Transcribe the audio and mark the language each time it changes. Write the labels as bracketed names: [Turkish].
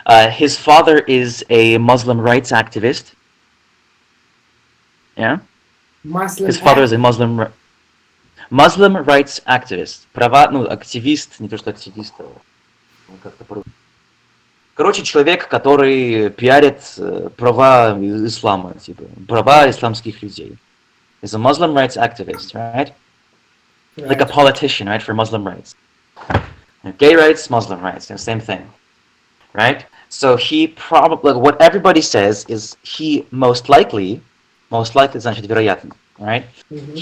[English] His father is a Muslim rights activist. Yeah? His father is a Muslim rights activist. [Russian] Активист, не то что активист, как-то короче, человек, который пиарит права ислама, типа, права исламских людей. [English] He's a Muslim rights activist, right? Like a politician, right, for Muslim rights. Gay rights, Muslim rights, same thing, right? So he probably, what everybody says is he most likely, [Russian] значит, вероятно, [English] right? Mm-hmm.